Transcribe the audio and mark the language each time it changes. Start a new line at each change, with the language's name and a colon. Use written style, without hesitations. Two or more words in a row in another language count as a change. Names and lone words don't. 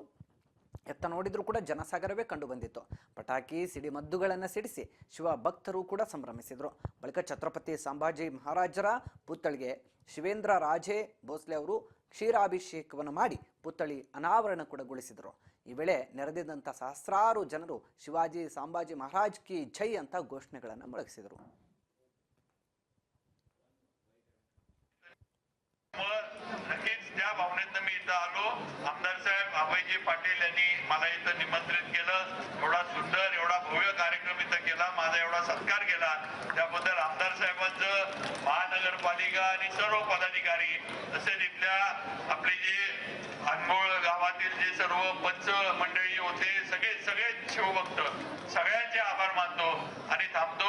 Kannada: ಎತ್ತ ನೋಡಿದರೂ ಕೂಡ ಜನಸಾಗರವೇ ಕಂಡು ಬಂದಿತ್ತು. ಪಟಾಕಿ ಸಿಡಿಮದ್ದುಗಳನ್ನು ಸಿಡಿಸಿ ಶಿವ ಭಕ್ತರು ಕೂಡ ಸಂಭ್ರಮಿಸಿದರು. ಬಳಿಕ ಛತ್ರಪತಿ ಸಂಭಾಜಿ ಮಹಾರಾಜರ ಪುತ್ಥಳಿಗೆ ಶಿವೇಂದ್ರ ರಾಜೇ ಭೋಸ್ಲೆ ಅವರು ಕ್ಷೀರಾಭಿಷೇಕವನ್ನು ಮಾಡಿ ಪುತ್ಥಳಿ ಅನಾವರಣ ಕೂಡ ಗೊಳಿಸಿದರು. ಈ ವೇಳೆ ನೆರೆದಿದ್ದಂಥ ಸಹಸ್ರಾರು ಜನರು ಶಿವಾಜಿ ಸಂಭಾಜಿ ಮಹಾರಾಜ್
Hindi: की जय
Kannada: ಅಂತ ಘೋಷಣೆಗಳನ್ನು ಮೊಳಗಿಸಿದರು.
Marathi: त्या भावनेतनं मी इथं आलो. आमदार साहेब अभयजी पाटील यांनी मला इथं निमंत्रित केलं. एवढा सुंदर एवढा भव्य कार्यक्रम इथं केला, माझा एवढा सत्कार केला, त्याबद्दल आमदार साहेबांचं, महानगरपालिका आणि सर्व पदाधिकारी तसेच इथल्या आपले जे अनमोळ गावातील जे सर्व पंच मंडळी होते, सगळे शिवभक्त सगळ्यांचे आभार मानतो आणि थांबतो.